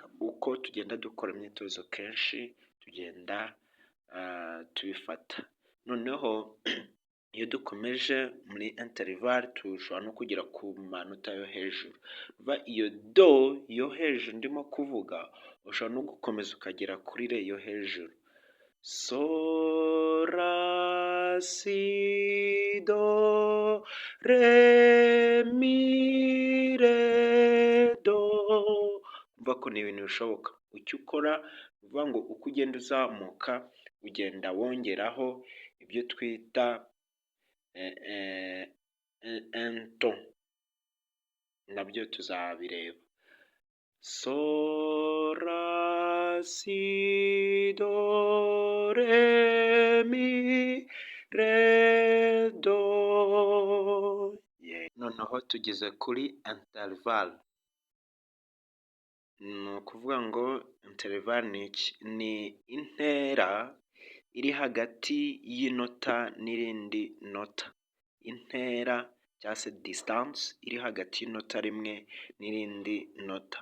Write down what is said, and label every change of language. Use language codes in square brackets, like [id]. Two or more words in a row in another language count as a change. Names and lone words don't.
[rw] Uko tugenda dukora imyitozo kenshi tugenda tubifata. Noneho iyo dukomeje muri interval tushobora no kugera ku manota yo hejuru. Iyo do yo hejuru ndimo kuvuga ushobora no gukomeza ukagera kuri re yo hejuru. So, ra, si, do, re, mi, re, do. Umva ko ni ibintu bishoboka. Icyo ukora uvuga ngo uko ugenda uzamuka ugenda wongeraho ibyo twita ento, nabyo tuzabireba. So, ra, si, do, re, mi, re, do. Noneho tugeze kuri interval. Ni ukuvuga ngo interval ni iki? Ni intera iri hagati y'inota n'irindi nota. Intera cyangwa se distance iri hagati y'inota rimwe n'irindi nota.